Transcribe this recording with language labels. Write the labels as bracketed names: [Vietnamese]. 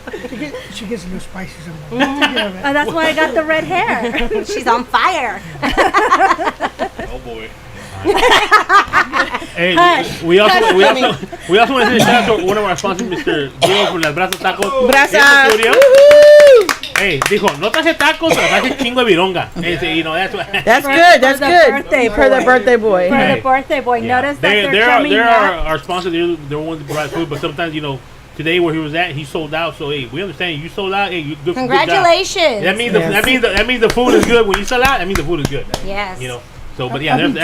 [English] She She gets a little spicy sometimes. That's why I got the red hair. She's on fire. Oh boy. Hey, we also want to say shout out to one of our sponsors, Mr. Diego from Las Brasas Tacos. Brasas. Hey, [Spanish] dijo, no traje tacos, pero traje chingo de vironga. [English] You know, that's what. That's good. That's good. For the birthday boy. For the birthday boy. Yeah. Notice that they're coming back. our sponsors. They're the ones that provide food, but sometimes, you know, today where he was at, he sold out. So hey, we understand you sold out. Hey, you good. Congratulations. Good job. That means the food is good. When you sell out, that means the food is good. Yes. You know. So, but yeah, that's one of the